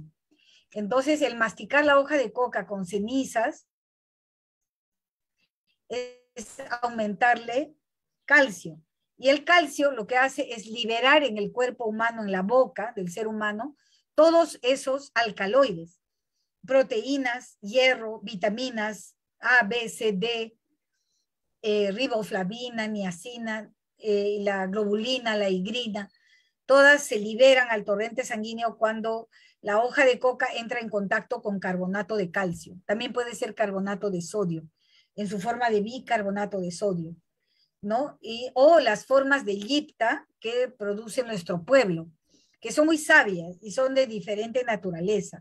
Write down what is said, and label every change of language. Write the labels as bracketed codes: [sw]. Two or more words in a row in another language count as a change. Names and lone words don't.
[es] Entonces, el masticar la hoja de coca con cenizas es aumentarle calcio. Y el calcio lo que hace es liberar en el cuerpo humano, en la boca del ser humano, todos esos alcaloides, proteínas, hierro, vitaminas A, B, C, D, riboflavina, niacina, la globulina, la higrina, todas se liberan al torrente sanguíneo cuando la hoja de coca entra en contacto con carbonato de calcio. También puede ser carbonato de sodio, en su forma de bicarbonato de sodio, ¿no? O las formas de yipta que produce nuestro pueblo, que son muy sabias y son de diferente naturaleza.